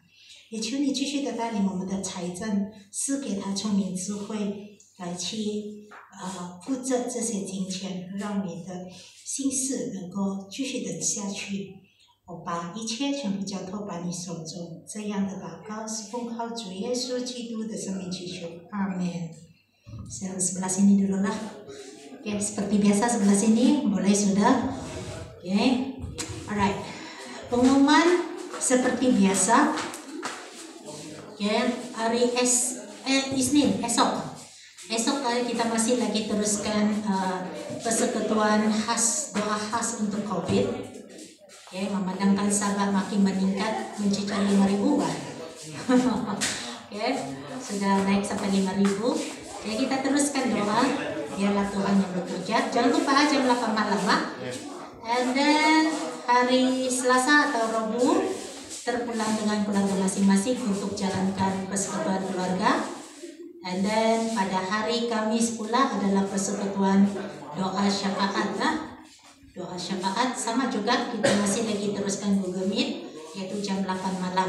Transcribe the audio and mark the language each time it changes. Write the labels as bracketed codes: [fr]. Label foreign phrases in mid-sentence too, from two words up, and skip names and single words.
[zh] 也求你继续的带领我们的财政，赐给他聪明智慧，来去负责这些金钱，让你的心事能够继续的下去。我把一切全部交托把你手中，这样的祷告是奉靠主耶稣基督的生命祈求，阿门。 [ms] Sebelah sini dulu lah. Oke, seperti biasa sebelah sini boleh sudah. Oke, alright. Pengumuman seperti biasa. Oke, hari Isnin esok kita masih lagi teruskan persekutuan khas, doa khas untuk COVID. Oke, memandangkan sahabat makin meningkat mencapai 5.000 kan. Oke, sudah naik sampai 5.000. Oke, kita teruskan doa biarlah Tuhan yang bekerja. Jangan lupa jam 8 malam lah. [en] And then [ms] hari Selasa atau Rabu terpulang dengan keluarga masing-masing untuk jalankan persekutuan keluarga. [en] And then [ms] pada hari Kamis pula adalah persekutuan doa syafaat lah. Doa syafaat sama juga kita masih lagi teruskan Google Meet yaitu jam 8 malam.